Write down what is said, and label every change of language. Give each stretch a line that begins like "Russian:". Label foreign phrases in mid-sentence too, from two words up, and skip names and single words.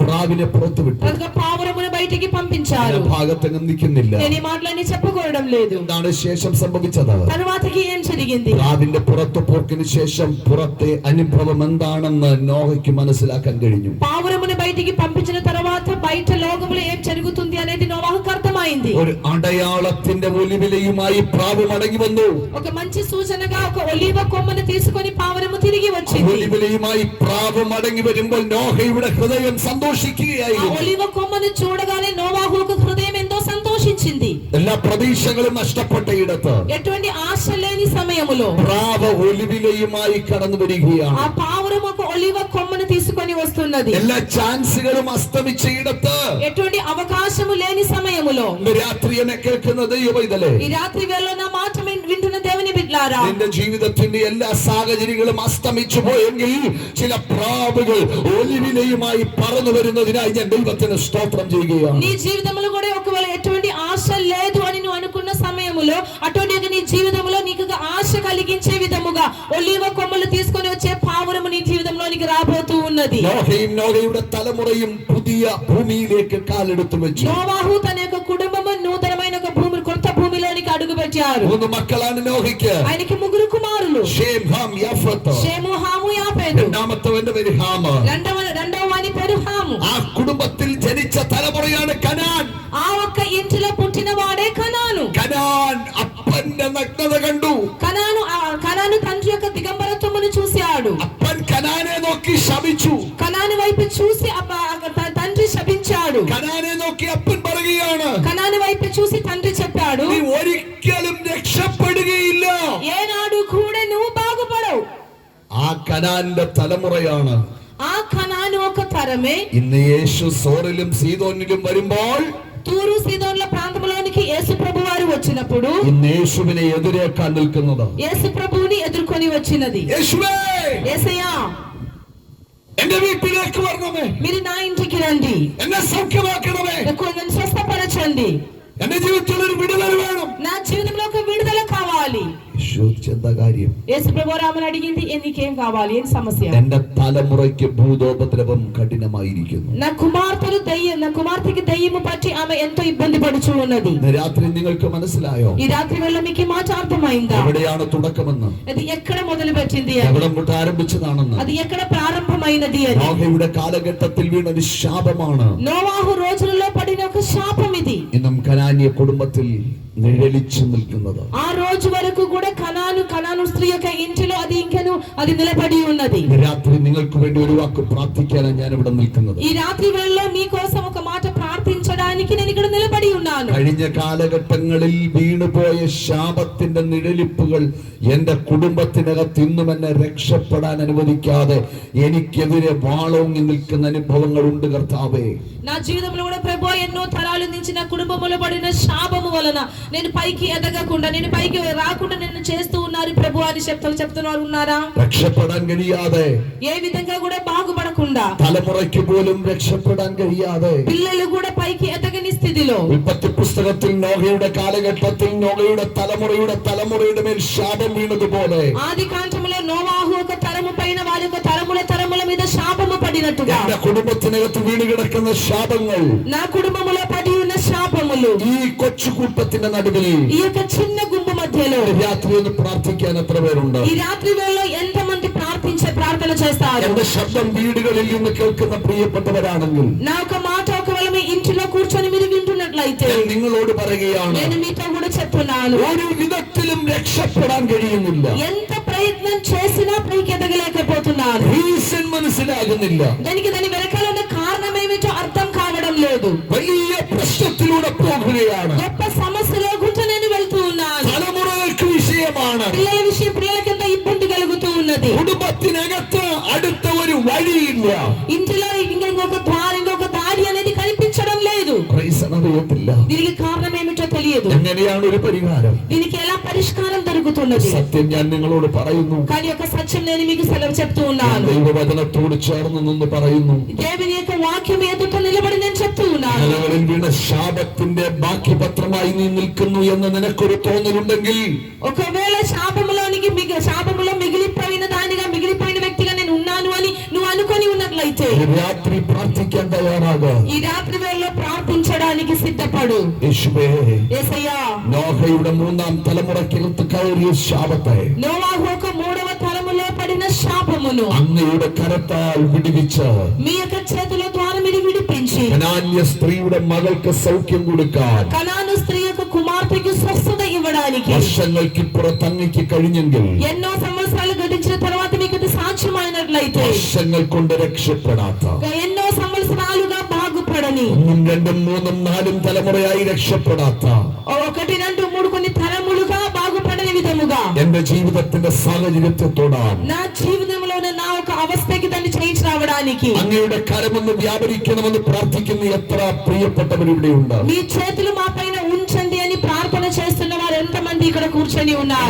Malayalam: പ്രാവിനെ പുറത്തു വിട്ടു.
Telugu: ఒక పావురమును బయటికి పంపించాడు.
Malayalam: ഭാഗത്തെങ്ങും നിൽക്കുന്നില്ല.
Telugu: నేను ఈ మాటలన్నీ చెప్పుకోవడం లేదు.
Malayalam: എന്താണ് ശേഷം സംഭവിച്ചത്?
Telugu: తరువాతకి ఏం జరిగింది?
Malayalam: പ്രാവിന്റെ പുറത്തു പോക്കിന് ശേഷം പുറത്തെ അനുഭവം എന്താണെന്ന് നോഹയ്ക്ക് മനസ്സിലാക്കാൻ കഴിഞ്ഞു.
Telugu: పావురమును బయటికి పంపించిన తర్వాత బయట లోకములో ఏం జరుగుతుంది అనేది నోవాహుకు అర్థమైంది.
Malayalam: ഒരു അടയാളത്തിന്റെ ഒലിവിലയുമായി പ്രാവ് മടങ്ങി വന്നു.
Telugu: ఒక మంచి సూచనగా ఒక ఒలీవ కొమ్మను తీసుకొని పావురము తిరిగి వచ్చింది.
Malayalam: ഒലിവിലയുമായി പ്രാവ് മടങ്ങി വരുമ്പോൾ നോഹയുടെ ഹൃദയം ఆ സന്തോഷിക്കുകയായിരുന്നു.
Telugu: ఒలీవ కొమ్మను చూడగానే నోవాహుకు హృదయం ఎంతో సంతోషించింది.
Malayalam: എല്ലാ പ്രതീക്ഷകളും നഷ്ടപ്പെട്ടയിടത്ത്
Telugu: ఎటువంటి ఆశ లేని సమయములో
Malayalam: പ്രാവ് ഒലിവിലയുമായി കടന്നു ఆ വരികയാണ്.
Telugu: పావురం ఒక ఒలీవ కొమ్మను తీసుకొని వస్తున్నది.
Malayalam: എല്ലാ ചാൻസുകളും അസ്തമിച്ചയിടത്ത്
Telugu: ఎటువంటి అవకాశము లేని సమయములో
Malayalam: ഇന്ന് രാത്രി എന്നെ കേൾക്കുന്ന ദൈവപൈതലേ,
Telugu: ఈ రాత్రి వేళలో నా మాట వింటున్న దేవుని బిడ్డలారా,
Malayalam: നിന്റെ ജീവിതത്തിന്റെ എല്ലാ സാഹചര്യങ്ങളും അസ്തമിച്ചു പോയെങ്കിൽ ചില പ്രാവുകൾ ഒലിവിലയുമായി പറന്നു വരുന്നതിനായി ഞാൻ ദൈവത്തിന് സ്തോത്രം ചെയ്യുകയാണ്.
Telugu: నీ జీవితంలో కూడా ఒకవేళ ఎటువంటి ఆశ లేదు అని నువ్వు అనుకున్న సమయములో అటువంటి నీ జీవితంలో నీకు ఆశ కలిగించే విధముగా ఒలీవ కొమ్మలు తీసుకొని వచ్చే పావురము నీ జీవితంలోనికి రాబోతూ ఉన్నది. ఉన్నది.
Malayalam: നോഹയും നോഹയുടെ തലമുറയും പുതിയ ഭൂമിയിലേക്ക് കാലെടുത്തു വെച്ചു.
Telugu: నోవాహు తన యొక్క కుటుంబము నూతనమైన ఒక భూమి, కొత్త భూమిలోనికి అడుగు పెట్టారు.
Malayalam: 3 മക്കളാണ് നോഹയ്ക്ക്.
Telugu: ఆయనకి 3 కుమారులు. షేమ్, హామ్, యాఫత్. షేము, హాము, యాఫెతు.
Malayalam: രണ്ടാമത്തവന്റെ പേര് ഹാം.
Telugu: రెండవ వాని పేరు హాము.
Malayalam: ആ കുടുംബത്തിൽ ജനിച്ച തലമുറയാണ് കനാൻ.
Telugu: ఆ ఒక్క ఇంటిలో పుట్టిన వాడే కనాను.
Malayalam: കനാൻ അപ്പന്റെ നഗ്നത കണ്ടു.
Telugu: కనాను తండ్రి యొక్క దిగంబరత్వమును చూశాడు.
Malayalam: അപ്പൻ കനാനെ നോക്കി ശപിച്ചു.
Telugu: కనాను వైపు చూసి తండ్రి శపించాడు.
Malayalam: കനാനെ നോക്കി അപ്പൻ പറയുകയാണ്,
Telugu: కనాను వైపు చూసి తండ్రి చెప్పాడు,
Malayalam: നീ ഒരിക്കലും രക്ഷപ്പെടുകയില്ല.
Telugu: ఏనాడు కూడా నువ్వు బాగుపడవు.
Malayalam: ആ കനാന്റെ തലമുറയാണ്.
Telugu: ఆ కనాను ఒక తరమే
Malayalam: ഇന്ന് യേശു സോറിലും സീദോനിലും വരുമ്പോൾ,
Telugu: తూరు సీదోన్ల ప్రాంతంలోనికి యేసు ప్రభు వారు వచ్చినప్పుడు
Malayalam: ഇന്ന് യേശുവിനെ എതിരേക്കാൻ നിൽക്കുന്നത്,
Telugu: యేసు ప్రభువుని ఎదుర్కొని వచ్చినది,
Malayalam: യേശുവേ
Telugu: యేసయ్యా
Malayalam: എന്റെ വീട്ടിലേക്ക് വരണമേ,
Telugu: మీరు నా ఇంటికి రండి,
Malayalam: എന്നെ സൗഖ്യമാക്കണമേ,
Telugu: నన్ను స్వస్థపరచండి,
Malayalam: എന്റെ ജീവിതത്തിൽ ഒരു വിടുതൽ വേണം.
Telugu: నా జీవితంలో ఒక విడుదల కావాలి.
Malayalam: എന്താ കാര്യം?
Telugu: యేసు ప్రభు రామని అడిగింది, నీకేం కావాలి, ఏం సమస్య?
Malayalam: എന്റെ തലമുറയ്ക്ക് ഭൂതോപദ്രവം കഠിനമായിരിക്കുന്നു.
Telugu: నా కుమార్తెకి దయ్యము పట్టి ఆమె ఎంతో ఇబ్బంది పడుచు ఉన్నది.
Malayalam: രാത്രി നിങ്ങൾക്ക് മനസ്സിലായോ?
Telugu: ఈ రాత్రి వేళ మీకు ఈ మాట అర్థమైందా?
Malayalam: എവിടെയാണ് തുടക്കമെന്ന്,
Telugu: అది ఎక్కడ మొదలు పెట్టింది,
Malayalam: എവിടെ മുട്ട് ആരംഭിച്ചതാണെന്ന്,
Telugu: అది ఎక్కడ ప్రారంభమైనది అని.
Malayalam: നോഹയുടെ കാലഘട്ടത്തിൽ വീണ ഒരു ശാപമാണ്.
Telugu: నోవాహు రోజులలో పడిన ఒక శాపం ఇది
Malayalam: ഇന്നും കനാന്യ കുടുംബത്തിൽ നിഴലിച്ചു നിൽക്കുന്നത്.
Telugu: ఆ రోజు వరకు కూడా కనాను స్త్రీ యొక్క ఇంటిలో అది నిలబడి ఉన్నది.
Malayalam: രാത്രി നിങ്ങൾക്ക് വേണ്ടി ഒരു വാക്ക് പ്രാർത്ഥിക്കാനാണ് ഞാൻ ഇവിടെ നിൽക്കുന്നത്.
Telugu: ఈ రాత్రి వేళలో మీకోసం ఒక మాట ప్రార్థించడానికి నేను ఇక్కడ నిలబడి ఉన్నాను.
Malayalam: കഴിഞ്ഞ കാലഘട്ടങ്ങളിൽ വീണുപോയ ശാപത്തിന്റെ നിഴലിപ്പുകൾ എന്റെ കുടുംബത്തിനകത്ത് ഇന്നും എന്നെ രക്ഷപ്പെടാൻ അനുവദിക്കാതെ എനിക്കെതിരെ വാളോങ്ങി നിൽക്കുന്ന അനുഭവങ്ങളുണ്ട് കർത്താവേ.
Telugu: నా జీవితంలో కూడా ప్రభువా ఎన్నో తరాల నుంచి నా కుటుంబంలో పడిన శాపము వలన నేను పైకి ఎదగకుండా, నేను పైకి రాకుండా నిన్ను చేస్తూ ఉన్నారు ప్రభువా అని చెప్తున్నారు ఉన్నారా?
Malayalam: രക്ഷപ്പെടാൻ കഴിയാതെ,
Telugu: ఏ విధంగా కూడా బాగుపడకుండా,
Malayalam: തലമുറയ്ക്ക് പോലും രക്ഷപ്പെടാൻ കഴിയാതെ,
Telugu: పిల్లలు కూడా పైకి ఎదగని స్థితిలో,
Malayalam: ഉൽപ്പത്തി പുസ്തകത്തിൽ നോഹയുടെ കാലഘട്ടത്തിൽ നോഹയുടെ തലമുറയുടെ മേൽ ശാപം വീണതുപോലെ
Telugu: ఆది కాండములో నోవాహు ఒక తరము పైన వారి యొక్క తరముల మీద శాపము పడినట్టుగా
Malayalam: എന്റെ കുടുംബത്തിനകത്ത് വീണ് കിടക്കുന്ന ശാപങ്ങൾ,
Telugu: నా కుటుంబములో పడి ఉన్న శాపములు
Malayalam: ഈ കൊച്ചുകൂട്ടത്തിന്റെ നടുവിൽ
Telugu: ఈ యొక్క చిన్న గుంపు మధ్యలో
Malayalam: രാത്രി ഒന്ന് പ്രാർത്ഥിക്കാൻ എത്ര പേരുണ്ട്?
Telugu: ఈ రాత్రి వేళలో ఎంతమంది ప్రార్థన చేస్తారు?
Malayalam: എന്റെ ശബ്ദം വീടുകളിൽ നിന്ന് കേൾക്കുന്ന പ്രിയപ്പെട്ടവരാണെങ്കിൽ,
Telugu: నా ఒక మాట ఒకవేళ మీ ఇంటిలో కూర్చొని మీరు వింటున్నట్లయితే
Malayalam: ഞാൻ നിങ്ങളോട് പറയുകയാണ്,
Telugu: నేను మీతో కూడా చెప్తున్నాను,
Malayalam: ഒരു విധത്തിലും രക്ഷപ്പെടാൻ കഴിയുന്നില്ല.
Telugu: ఎంత ప్రయత్నం చేసినా పైకి ఎదగలేకపోతున్నారు.
Malayalam: റീസൺ മനസ്സിലാകുന്നില്ല.
Telugu: దాని వెనకాల ఉన్న కారణం ఏమిటో అర్థం కావడం లేదు.
Malayalam: വലിയ പ്രശ്നത്തിലൂടെ പോകുകയാണ്.
Telugu: గొప్ప సమస్యలో గుంట నేను వెళ్తూ ఉన్నాను.
Malayalam: തലമുറകൾക്ക് വിഷയമാണ്.
Telugu: పిల్లలకి ఎంత ఇబ్బంది కలుగుతూ ఉన్నది.
Malayalam: കുടുംബത്തിനകത്ത് അടുത്ത ഒരു വഴിയില്ല.
Telugu: ఇంటిలో ఇంకొక దారి అనేది కనిపించడం లేదు.
Malayalam: അറിയത്തില്ല.
Telugu: దీనికి కారణం ఏమిటో తెలియదు.
Malayalam: എങ്ങനെയാണ് ഒരു പരിഹാരം?
Telugu: దీనికి ఎలా పరిష్కారం దొరుకుతున్నది?
Malayalam: സത്യം ഞാൻ നിങ്ങളോട് പറയുന്നു.
Telugu: కానీ ఒక సత్యం నేను మీకు చెప్తూ ఉన్నాను.
Malayalam: ദൈവവചനത്തോട് ചേർന്ന് നിന്ന് പറയുന്നു.
Telugu: దేవుని యొక్క వాక్యం ఎదుట నిలబడి నేను చెప్తూ ఉన్నాను.
Malayalam: നിലവിൽ വീണ ശാപത്തിന്റെ ബാക്കി പത്രമായി നീ നിൽക്കുന്നു എന്ന് നിനക്കൊരു തോന്നലുണ്ടെങ്കിൽ,
Telugu: ఒకవేళ శాపములో మిగిలిపోయిన వ్యక్తిగా నేను ఉన్నాను అని నువ్వు అనుకొని ఉన్నట్లయితే
Malayalam: രാത്രി പ്രാർത്ഥിക്കാൻ തയ്യാറാകുക.
Telugu: ఈ రాత్రి వేళలో ప్రార్థించడానికి సిద్ధపడు.
Malayalam: യേശുവേ,
Telugu: యేసయ్యా,
Malayalam: നോഹയുടെ 3ാം തലമുറയ്ക്കകത്ത് കയറിയ ശാപത്തെ,
Telugu: నోవాహు ఒక 3వ తరములో పడిన శాపమును
Malayalam: അങ്ങയുടെ കരത്താൽ വിടുവിച്ച്
Telugu: మీ యొక్క చేతుల ద్వారా మీరు విడిపించి
Malayalam: കനാന്യ സ്ത്രീയുടെ മകൾക്ക് സൗഖ്യം കൊടുക്കാൻ,
Telugu: కనాను స్త్రీ యొక్క కుమార్తెకు స్వస్థత ఇవ్వడానికి
Malayalam: വർഷങ്ങൾക്കിപ്പുറത്ത് അങ്ങയ്ക്ക് കഴിഞ്ഞെങ്കിൽ,
Telugu: ఎన్నో సంవత్సరాలు గడిచిన తర్వాత మీకు అది సాధ్యమైనట్లయితే,
Malayalam: വർഷങ്ങൾ കൊണ്ട് രക്ഷപ്പെടാത്ത,
Telugu: ఎన్నో సంవత్సరాలుగా బాగుపడని,
Malayalam: 1, 2, 3, 4 തലമുറയായി രക്ഷപ്പെടാത്ത,
Telugu: 1, 2, 3 కొన్ని తరములుగా బాగుపడని విధముగా
Malayalam: എന്റെ ജീവിതത്തിന്റെ സാഹചര്യത്തെ തൊടാൻ,
Telugu: నా జీవితంలోనే నా ఒక అవస్థకి దాన్ని చేయించి రావడానికి
Malayalam: അങ്ങയുടെ കരമൊന്ന് വ്യാപരിക്കണമെന്ന് പ്രാർത്ഥിക്കുന്ന എത്ര പ്രിയപ്പെട്ടവരിവിടെയുണ്ട്.
Telugu: మీ చేతులు మా పైన ఉంచండి అని ప్రార్థన చేస్తున్న వారు ఎంతమంది ఇక్కడ కూర్చొని ఉన్నారు?